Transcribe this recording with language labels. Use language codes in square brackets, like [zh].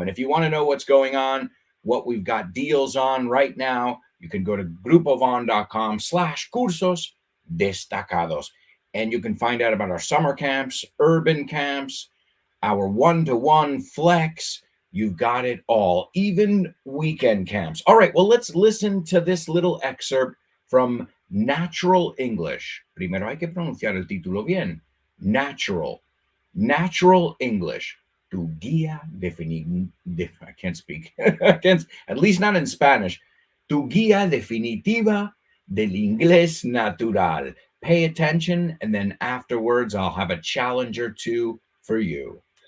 [en] And if you want to know what's going on, what we've got deals on right now, you can go to grupovon.com/cursos destacados. And you can find out about our summer camps, urban camps, our one-to-one flex. You've got it all, even weekend camps. All right, well, let's listen to this little excerpt from Natural English. [es] Primero hay que pronunciar el título bien. Natural English. Tu guía [en] I can't speak. At least not in Spanish. [es] Tu guía definitiva del inglés natural. [en] Pay attention, and then afterwards, I'll have a challenge or two for you.